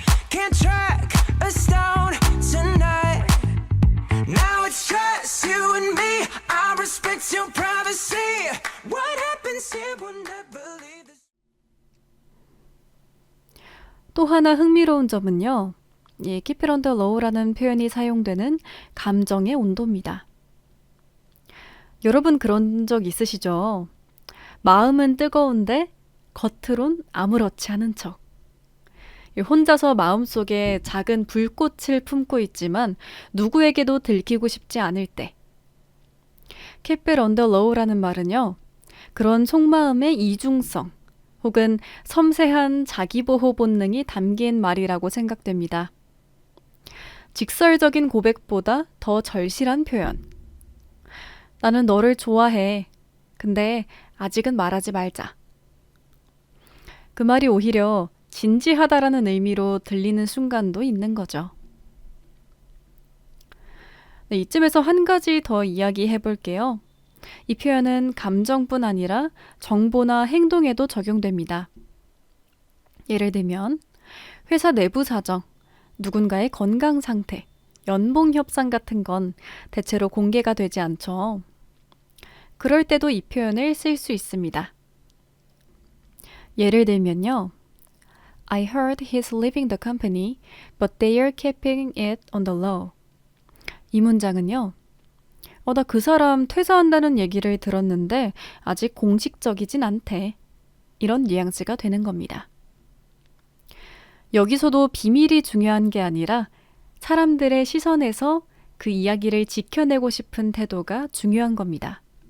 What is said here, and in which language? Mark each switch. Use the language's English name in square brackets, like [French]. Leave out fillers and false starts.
[English] Can't track us down tonight. Now it's just you and me. I respect your privacy. What happens here will never leave this. [Korean] 또 하나 흥미로운 점은요. 이 [English] keep it on the low [Korean] 라는 표현이 사용되는 감정의 온도입니다. 여러분 그런 적 있으시죠? 마음은 뜨거운데 겉으론 아무렇지 않은 척. 혼자서 마음속에 작은 불꽃을 품고 있지만 누구에게도 들키고 싶지 않을 때. [English] keep it on the low라는 말은요. [Korean] 그런 속마음의 이중성 혹은 섬세한 자기보호 본능이 담긴 말이라고 생각됩니다. 직설적인 고백보다 더 절실한 표현. 나는 너를 좋아해. 근데 아직은 말하지 말자. 그 말이 오히려 진지하다라는 의미로 들리는 순간도 있는 거죠. 네, 이쯤에서 한 가지 더 이야기해 볼게요. 이 표현은 감정뿐 아니라 정보나 행동에도 적용됩니다. 예를 들면 회사 내부 사정, 누군가의 건강 상태, 연봉 협상 같은 건 대체로 공개가 되지 않죠. 그럴 때도 이 표현을 쓸 수 있습니다. 예를 들면요. [English] I heard he's leaving the company, but they are keeping it on the low. [Korean] 이 문장은요. 나 그 사람 퇴사한다는 얘기를 들었는데 아직 공식적이진 않대. 이런 뉘앙스가 되는 겁니다. 여기서도 비밀이 중요한 게 아니라 사람들의 시선에서 그 이야기를 지켜내고 싶은 태도가 중요한 겁니다.